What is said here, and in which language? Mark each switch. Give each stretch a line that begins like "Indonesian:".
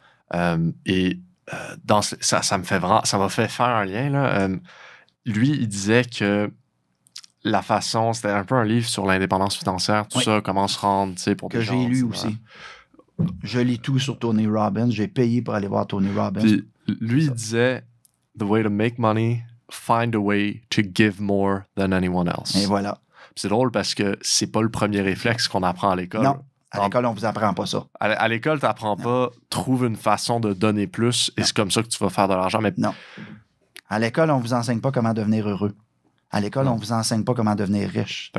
French: Ça m'a fait faire un lien, là. Lui, il disait que la façon, c'était un peu un livre sur l'indépendance financière, tout ça, comment se rendre, tu sais, pour que j'ai lu aussi. Je lis tout sur Tony Robbins. J'ai payé pour aller voir Tony Robbins. Puis, lui, il disait,
English: the way to make money, find a way to give more than anyone else.
French: Et voilà. C'est drôle parce que c'est pas le premier réflexe qu'on apprend à l'école. Non, à l'école, on vous apprend pas ça. À l'école, tu n'apprends pas, trouve une façon de donner plus et c'est comme ça que tu vas faire de l'argent. Mais... Non. À l'école, on vous enseigne pas comment devenir heureux. À l'école, on vous enseigne pas comment devenir riche.